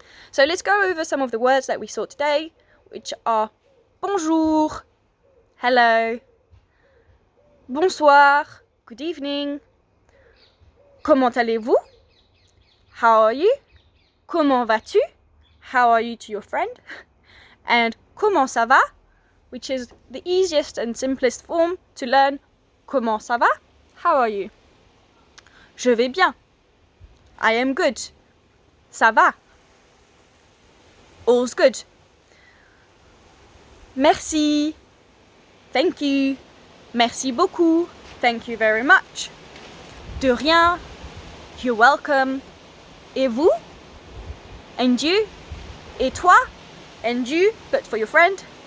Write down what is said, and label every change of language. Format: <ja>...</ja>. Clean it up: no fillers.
<en>So let's go over some of the words that we saw today, which are</en> <fr>bonjour,</fr> <en>hello,</en> <fr>bonsoir,</fr> <en>good evening,</en> <fr>comment allez-vous,</fr> <en>how are you,</en> <fr>comment vas-tu,</fr> <en>how are you to your friend, and</en> <fr>comment ça va,</fr> <en>which is the easiest and simplest form to learn.</en> <fr>Comment ça va,</fr> <en>how are you.</en> <fr>Je vais bien,</fr> <en>I am good,</en> <fr>ça va,</fr> <en>all's good.</en> <fr>Merci,</fr> <en>thank you,</en> <fr>merci beaucoup,</fr> <en>thank you very much.</en> <fr>De rien,</fr> <en>you're welcome.</en> <fr>Et vous,</fr> <en>and you,</en> <fr>et toi,</fr> <en>and you, but for your friend.</en>